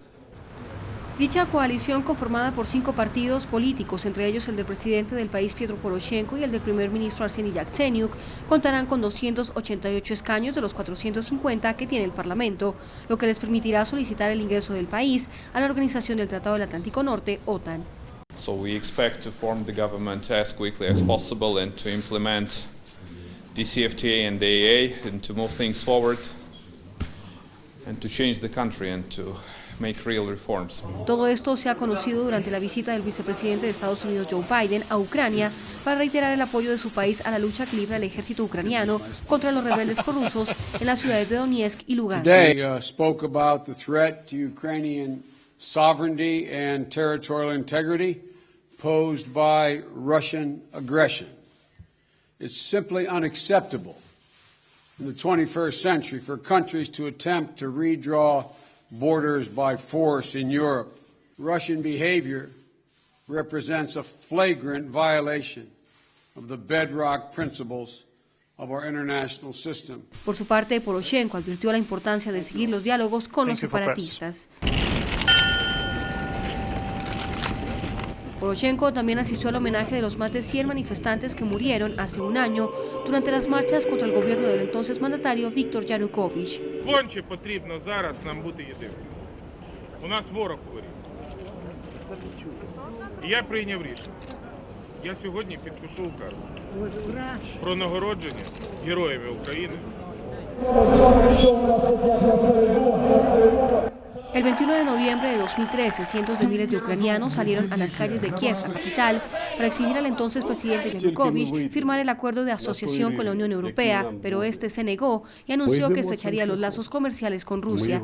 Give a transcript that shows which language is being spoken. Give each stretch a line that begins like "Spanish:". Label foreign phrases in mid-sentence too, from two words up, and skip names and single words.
Spanish: Dicha coalición, conformada por 5 partidos políticos, entre ellos el del presidente del país Petro Poroshenko y el del primer ministro Arseniy Yatsenyuk, contarán con 288 escaños de los 450 que tiene el Parlamento, lo que les permitirá solicitar el ingreso del país a la Organización del Tratado del Atlántico Norte, OTAN.
English: So we expect to form the government as quickly as possible and to implement DCFTA and AAA and to move things forward and to change the country and to make real reforms.
Spanish: Todo esto se ha conocido durante la visita del vicepresidente de Estados Unidos Joe Biden a Ucrania para reiterar el apoyo de su país a la lucha que libra el ejército ucraniano contra los rebeldes prorrusos en las ciudades de Donetsk y Lugansk.
English: Today spoke about the threat to Ukrainian sovereignty and territorial integrity posed by Russian aggression. It's simply unacceptable in the 21st century for countries to attempt to redraw borders by force in Europe. Russian behavior represents a flagrant violation of the bedrock principles of our international system.
Spanish: Por su parte, Poroshenko advirtió la importancia de seguir los diálogos con los separatistas. Poroshenko también asistió al homenaje de los más de 100 manifestantes que murieron hace un año durante las marchas contra el gobierno del entonces mandatario Viktor Yanukovych.
Ukrainian: Конче потрібно зараз нам бути єдиними. У нас ворог у ворі. І я прийняв рішення. Я сьогодні підпишу указ про нагородження героями України.
Spanish: El 21 de noviembre de 2013, cientos de miles de ucranianos salieron a las calles de Kiev, la capital, para exigir al entonces presidente Yanukovych firmar el acuerdo de asociación con la Unión Europea, pero este se negó y anunció que estrecharía los lazos comerciales con Rusia.